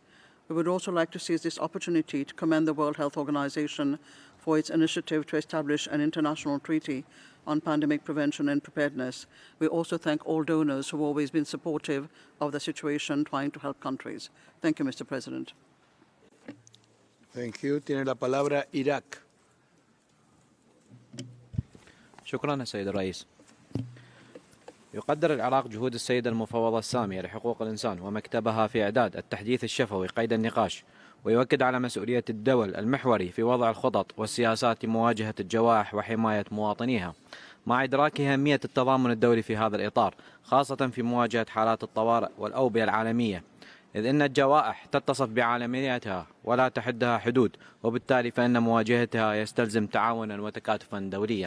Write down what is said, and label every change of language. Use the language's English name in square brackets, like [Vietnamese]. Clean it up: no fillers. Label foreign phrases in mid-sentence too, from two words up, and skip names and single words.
[English] We would also like to seize this opportunity to commend the World Health Organization for its initiative to establish an international treaty on pandemic prevention and preparedness. We also thank all donors who have always been supportive of the situation, trying to help countries. Thank you, Mr. President. Thank you. [Spanish] Tiene la palabra Irak. [Arabic] شكرا سيد الرئيس. يقدر العراق جهود السيدة المفوضة السامية لحقوق الإنسان ومكتبها في إعداد التحديث الشفوي قيد النقاش، ويؤكد على مسؤولية الدول المحوري في وضع الخطط والسياسات لمواجهة الجوائح وحماية مواطنيها، مع إدراك أهمية التضامن الدولي في هذا الإطار، خاصة في مواجهة حالات الطوارئ والأوبئة العالمية، إذ أن الجوائح تتصف بعالميتها ولا تحدها حدود، وبالتالي فإن مواجهتها يستلزم تعاونا وتكاتفا دوليا.